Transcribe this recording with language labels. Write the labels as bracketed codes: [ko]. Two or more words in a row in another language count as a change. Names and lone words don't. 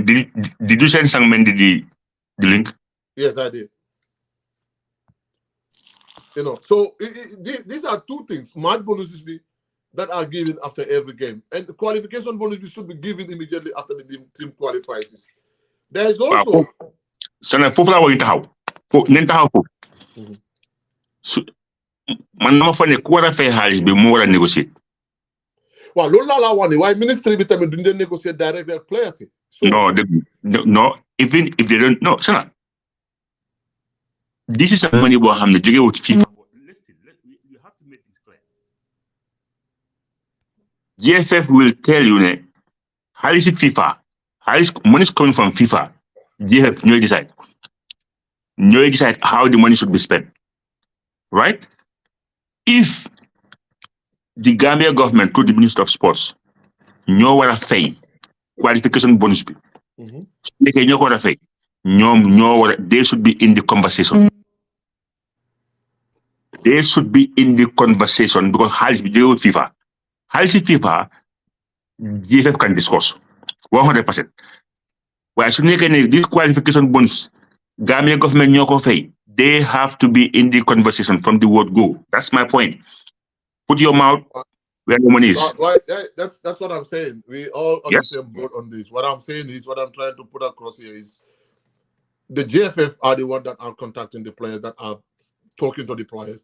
[en] Did you send Sang Mendy the link? Yes, I did. So these are 2 things. Match bonuses that are given after every game, and the qualification bonuses should be given immediately after the team qualifies. There is also [wo] Sana fofu la wari taxaw. Nen taxaw fofu. Man dama fa ne ku wara fay xaalis bi mu wara négocier. Well, loolu la wax ne waaye ministry bi tamit duñ leen négocier [en] direct with players. No, even if they don't, no, Sana. This is a money [wo] boo xam ne jóge wut FIFA. [en] Listen, you have to make this clear. GFF will tell you [wo] ne xaalis FIFA, [en] money is coming from FIFA. GFF ñooy decide how the money should be spent, right? If the Gambia government to the Minister of Sports [wo] ñoo war a fay [en] qualification bonus [wo] bi, su nekkee ñoo ko war a fay, [en] they should be in the conversation. They should be in the conversation, because [wo] xaalis bi jógewul FIFA. [en] Xaalis FIFA, GFF can discuss 100%. [wo] Waaye su nekkee ne [en] this qualification bonus Gambia government [wo] ñoo ko fay, [en] they have to be in the conversation from the word go. That's my point. Put your mouth where the money is. That's what I'm saying. We all on the same boat on this. What I'm saying is, what I'm trying to put across here is, the GFF are the one that are contacting the players, that are talking to the players.